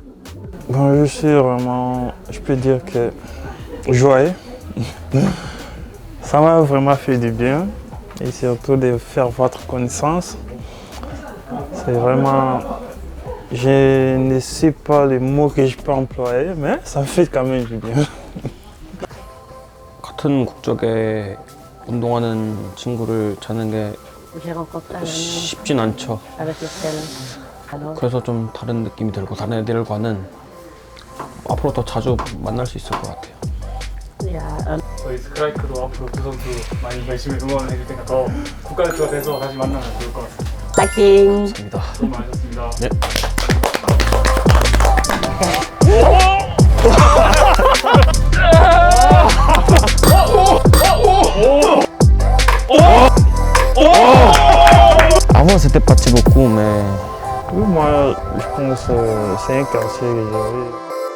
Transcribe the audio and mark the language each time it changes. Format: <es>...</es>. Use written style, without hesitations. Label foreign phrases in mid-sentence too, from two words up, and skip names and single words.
<fr>Bon, je suis vraiment, je peux dire que joyeux. Ça m'a vraiment fait du bien. Et surtout de faire votre connaissance. C'est vraiment, je ne sais pas les mots que je peux employer, mais ça fait quand même du bien.</fr> <ko>같은 국적에 운동하는 친구를 찾는 게</ko> <fr>J'ai rencontré un ami</fr> <ko>쉽진 않죠.</ko> <fr>avec lequel, alors,</fr> <ko>그래서 좀 다른 느낌이 들고 다른 애들과는 앞으로 더 자주 만날 수 있을 것 같아요.</ko> <fr>il y a un</fr> <ko>저희 스크라이크도 앞으로 두 선수 많이 열심히 응원해 줄 테니까 더 국가대표가 돼서 다시 만나면 좋을 것 같습니다. fighting. 감사합니다. 수고 많으셨습니다. 네.</ko> <fr>Avant c'était pas beaucoup mais Oui, moi, je pense que c'est un quartier que j'avais.</fr>